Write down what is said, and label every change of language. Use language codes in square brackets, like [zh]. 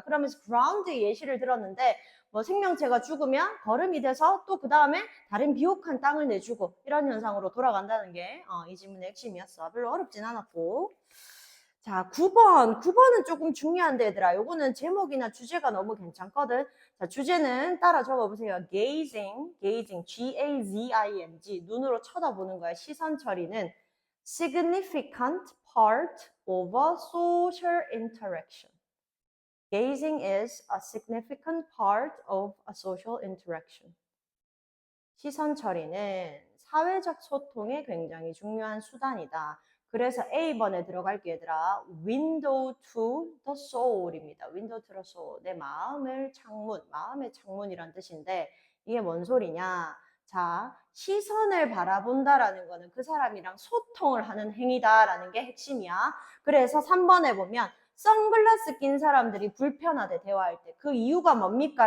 [ko] 그러면서 그라운드 예시를 들었는데 뭐 생명체가 죽으면 거름이 돼서 또 그 다음에 다른 비옥한 땅을 내주고 이런 현상으로 돌아간다는 게 이 지문의 핵심이었어. 별로 어렵진 않았고. 자, 9번은 조금 중요한데 얘들아. 요거는 제목이나 주제가 너무 괜찮거든. 자, 주제는 따라 적어보세요. gazing, G-A-Z-I-N-G. 눈으로 쳐다보는 거야. 시선 처리는 [en] significant part of a social interaction. Gazing is a significant part of a social interaction. [ko] 시선 처리는 사회적 소통에 굉장히 중요한 수단이다. 그래서 A번에 들어갈게 얘들아. [en] Window to the soul입니다. Window to the soul. [ko] 내 마음의 창문이란 뜻인데 이게 뭔 소리냐? 자, 시선을 바라본다라는 거는 그 사람이랑 소통을 하는 행위다라는 게 핵심이야. 그래서 3번에 보면 선글라스 낀 사람들이 불편하대, 대화할 때. 그 이유가 뭡니까?